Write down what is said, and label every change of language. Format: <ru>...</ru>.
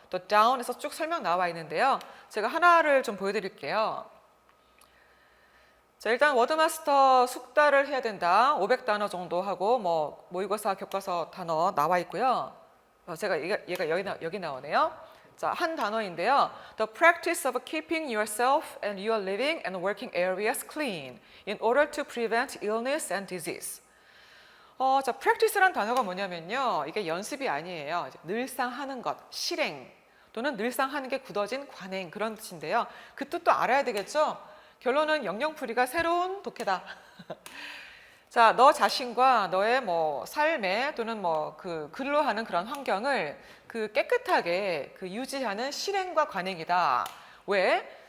<ko>또 down에서 쭉 설명 나와 있는데요. 제가 하나를 좀 보여드릴게요. 자, 일단 워드마스터 숙달을 해야 된다. 500단어 정도 하고 뭐 모의고사 교과서 단어 나와 있고요. 제가 얘가 여기 나오네요. 자, 한 단어인데요.</ko> <en>The practice of keeping yourself and your living and working areas clean in order to prevent illness and disease.</en> <ko>자, practice란 단어가 뭐냐면요. 이게 연습이 아니에요. 늘상 하는 것, 실행 또는 늘상 하는 게 굳어진 관행 그런 뜻인데요. 그 뜻도 알아야 되겠죠? 결론은 영영풀이가 새로운 독해다. 자, 너 자신과 너의 뭐 삶에 또는 뭐 그 글로 하는 그런 환경을 그 깨끗하게 그 유지하는 실행과 관행이다. 왜?</ko>